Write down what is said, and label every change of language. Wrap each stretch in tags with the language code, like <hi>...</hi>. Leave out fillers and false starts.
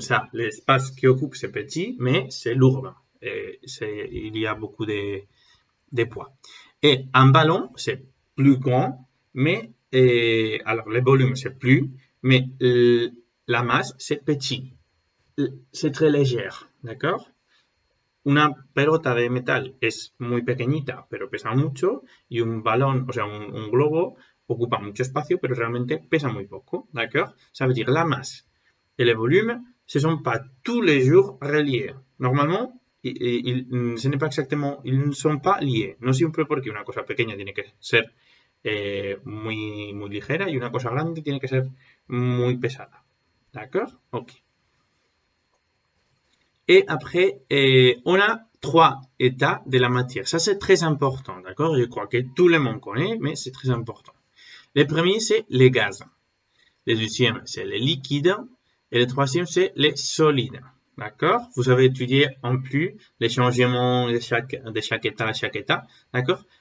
<fr>Ça, l'espace qui occupe, c'est petit, mais c'est lourd. Il y a beaucoup de poids. Et un ballon, c'est plus grand, mais alors le volume, c'est plus, mais la masse, c'est petit. C'est très légère. D'accord?</fr> <es>Una pelota de metal es muy pequeñita, pero pesa mucho, y un balón, o sea, un globo, ocupa mucho espacio, pero realmente pesa muy poco, d'accord?</es> <fr>Ça veut dire la masse et le volume, ce ne sont pas tous les jours reliés. Normalement, ce n'est pas exactement, ils ne sont pas liés.</fr> <es>No siempre porque una cosa pequeña tiene que ser muy, muy ligera y una cosa grande tiene que ser muy pesada.</es> <fr>D'accord? Ok. Et après, on a trois états de la matière. Ça, c'est très important, d'accord? Je crois que tout le monde connaît, mais c'est très important. Le premier, c'est les gaz. Le deuxième, c'est les liquides. Et le troisième, c'est les solides. D'accord? Vous avez étudié en plus les changements de chaque état à chaque état. D'accord?</fr>